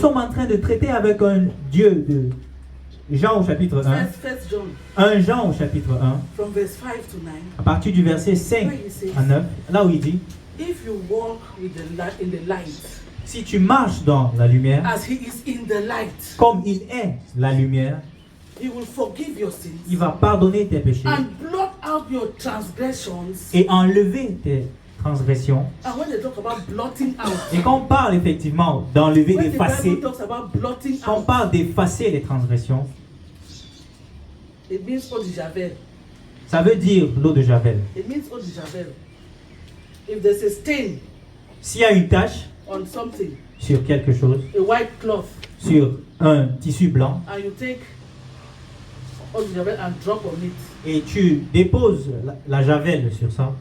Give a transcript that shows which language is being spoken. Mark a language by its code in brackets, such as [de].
[fr] sommes en train de traiter avec un Dieu de Jean au chapitre 1. [en] First John, [fr] 1 Jean au chapitre 1, [en] from verse 5 to 9. [fr] à partir du verset 5 à 9, là où il dit, [en] If you walk with in the light, [fr] si tu marches dans la lumière, [en] as he is in the light, [fr] comme il est la lumière, [en] he will forgive your sins [fr] il va pardonner tes péchés [en] and blot out your transgressions. [fr] et enlever tes transgressions. [en] And when they talk about blotting out, [fr] Et quand on parle effectivement d'enlever, [en] when the [fr] d'effacer, [en] Bible talks about blotting [fr] quand on [en] out, [fr] parle d'effacer les transgressions, [en] it means [fr] eau de javel. ça veut dire l'eau de Javel. [en] It means [fr] eau de javel. [en] If there's a stain [fr] S'il y a une tache [en] on something, [fr] sur quelque chose, [en] a white cloth, [fr] sur un tissu blanc, [en] and you take [fr] eau de javel [en] and drop on it, [fr] et tu déposes la javel sur ça,